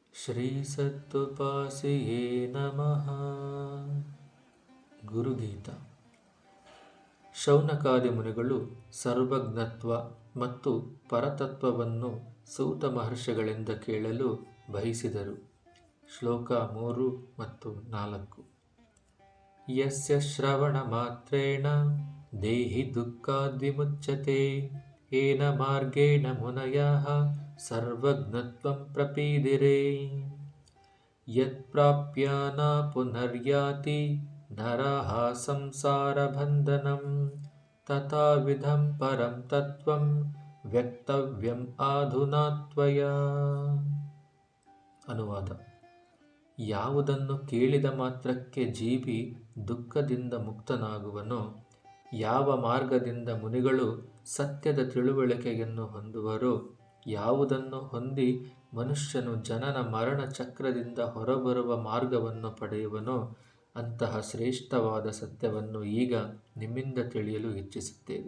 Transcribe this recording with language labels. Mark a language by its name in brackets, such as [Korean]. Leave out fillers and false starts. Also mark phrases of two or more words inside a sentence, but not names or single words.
[Sanskrit] ಶ್ರೀ ಸತ್ತುಪಾಸಿಯೇ ನಮಃ. ಗುರುಗೀತ. [Kannada] ಶೌನಕಾದಿ ಮುನಿಗಳು ಸರ್ವಜ್ಞತ್ವ ಮತ್ತು ಪರತತ್ವವನ್ನು ಸೂತ ಮಹರ್ಷಿಗಳಿಂದ ಕೇಳಲು ಬಯಸಿದರು. ಶ್ಲೋಕ 3 ಮತ್ತು 4. [Sanskrit] ಯಸ್ಯ ಶ್ರವಣ ಮಾತ್ರೇಣ ದೇಹಿ ದುಃಖಾದ್ವಿಮುಚ್ಯತೆ ಏನ ಮಾರ್ಗೇಣ ಮುನಯಃ ಸರ್ವಜ್ಞತ್ವಂ ಪ್ರಪೀದಿರೆ. ಯತ್ ಪ್ರಾಪ್ಯ ನ ಪುನರ್ಯಾತಿ ನರಃ ಸಂಸಾರಬಂಧನಂ ತಥಾವಿಧಂ ಪರಂ ತತ್ವಂ ವ್ಯಕ್ತವ್ಯಂ ಅಧುನಾ ತ್ವಯಾ. [Kannada] ಅನುವಾದ. ಯಾವುದನ್ನು ಕೇಳಿದ ಮಾತ್ರಕ್ಕೆ ಜೀವಿ ದುಃಖದಿಂದ ಮುಕ್ತನಾಗುವನೋ, ಯಾವ ಮಾರ್ಗದಿಂದ ಮುನಿಗಳು ಸತ್ಯದ ತಿಳುವಳಿಕೆಯನ್ನು ಹೊಂದುವರೋ, ಯಾವುದನ್ನು ಹೊಂದಿ ಮನುಷ್ಯನು ಜನನ ಮರಣ ಚಕ್ರದಿಂದ ಹೊರಬರುವ ಮಾರ್ಗವನ್ನು ಪಡೆಯುವನೋ, ಅಂತಹ ಶ್ರೇಷ್ಠವಾದ ಸತ್ಯವನ್ನು ಈಗ ನಿಮ್ಮಿಂದ ತಿಳಿಯಲು ಇಚ್ಛಿಸುತ್ತೇವೆ.